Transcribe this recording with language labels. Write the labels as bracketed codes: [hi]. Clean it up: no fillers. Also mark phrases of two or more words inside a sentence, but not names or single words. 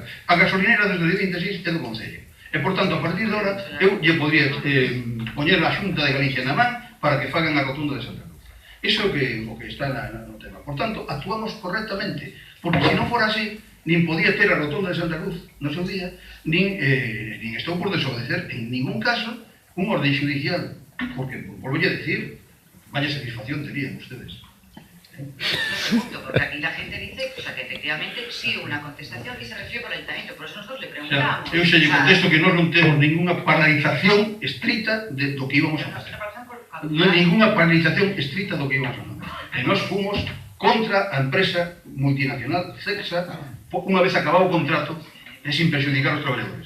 [gl] A gasolinera desde o día 26 é do Concello. E, por tanto, a partir de ahora, eu lle podría poñer a Xunta de Galicia na man para que fagan a rotunda de Santa Cruz. Iso é o que está no tema. Por tanto, actuamos correctamente, porque se non fora así, nin podía ter a rotunda de Santa Cruz no seu día, nin estou por desobedecer en ningún caso un orden judicial, porque, volvo a decir, vaya satisfacción terían ustedes. [es] No pregunto, porque aquí la gente dice que efectivamente sí hubo una contestación y se recibió por el ayuntamiento, por eso nosotros le preguntamos. [gl] Eu xe lle contesto que nós non temos ninguna paralización estricta do que íbamos a facer. Non hai ninguna paralización estricta do que íbamos a facer. E nós fomos contra a empresa multinacional Cexa unha vez acabado o contrato e sin perxudicar os traballadores.